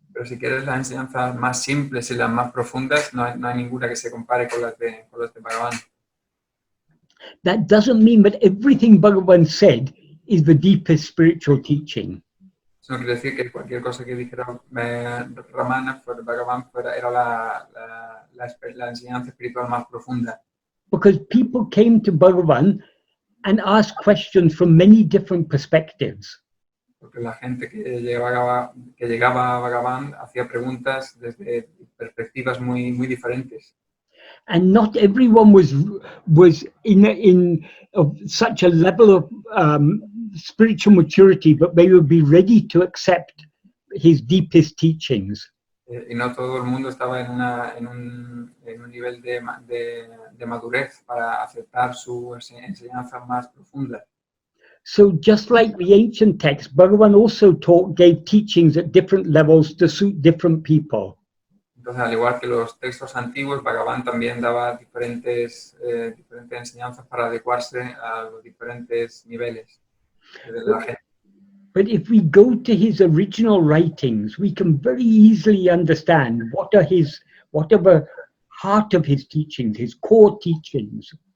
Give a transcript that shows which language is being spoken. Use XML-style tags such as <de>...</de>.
<es>Pero si quieres las enseñanzas más simples y las más profundas, no hay ninguna que se compare con las de Bhagavan.</es> <en>That doesn't mean that everything Bhagavan said is the deepest spiritual teaching.</en> <es>Eso no quiere decir que cualquier cosa que dijera Ramana, Bhagavan, era la enseñanza espiritual más profunda.</es> <en>Because people came to Bhagavan and asked questions from many different perspectives.</en> <es>Porque la gente que llegaba a Bhagavan hacía preguntas desde perspectivas muy diferentes.</es> <en>And not everyone was in such a level of spiritual maturity, but they would be ready to accept his deepest teachings.</en> <es>Y no todo el mundo estaba en un nivel de madurez para aceptar su enseñanza más profunda.</es> <en>So just like the ancient texts, Bhagavan also gave teachings at different levels to suit different people.</en> <es>Entonces, al igual que los textos antiguos, Bhagavan también daba diferentes enseñanzas para adecuarse a los diferentes niveles de la gente.</es> <en>But if we go to his original writings, we can very easily understand what are the heart of his teachings, his core teachings.</en>